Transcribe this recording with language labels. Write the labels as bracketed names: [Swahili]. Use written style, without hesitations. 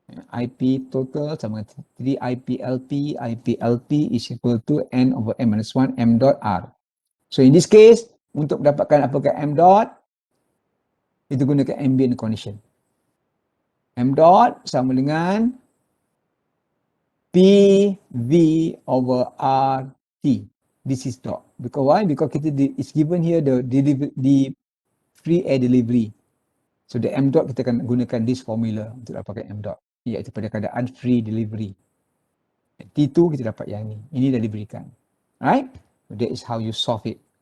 [Malay] IP total sama dengan 3 IPLP. [English] IPLP is equal to N over M minus 1 M dot R. So in this case, [Malay] untuk mendapatkan apakah M dot, kita gunakan ambient condition. M dot sama dengan PV over RT. [English] this is dot. Because why? Because it's given here the free air delivery. [Malay] So the m dot kita akan gunakan [English] this formula [Malay] untuk dapatkan m dot, iaitu pada keadaan free delivery. T2 kita dapat yang ni. Ini dah diberikan. [English] Right? So that is how you solve it.